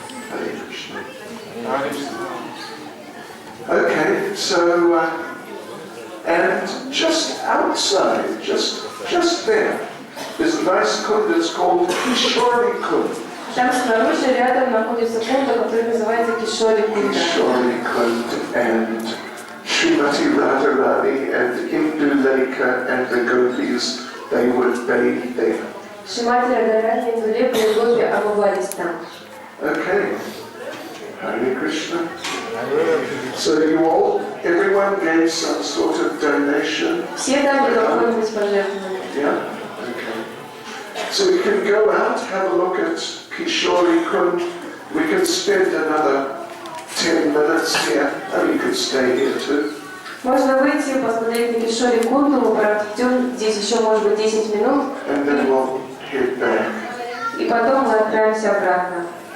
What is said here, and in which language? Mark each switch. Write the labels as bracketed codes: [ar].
[en] Hare Krishna. Okay, so, and just outside, just there, is a nice kund that's called Kishori Kund. [ru] Там снаружи рядом находится кунда, который называется Кишори Кунда. [en] Kishori Kund and Srimati Radharani and Indulekha and the gopis, they would bathe there. [ru] Шримати Радharani, Индулека и Гопи омывались там. [en] Okay. Hare Krishna. So everyone gave some sort of donation. [ru] Все дали какое-нибудь пожертвование. [en] Yeah? Okay. So we can go out, have a look at Kishori Kund. We can spend another 10 minutes here, and you could stay here too. [ru] Можно выйти, посмотреть на Кишори Кунду, мы проведем здесь еще, может быть, 10 минут. [en] And then we'll head back. [ru] И потом мы отправимся обратно.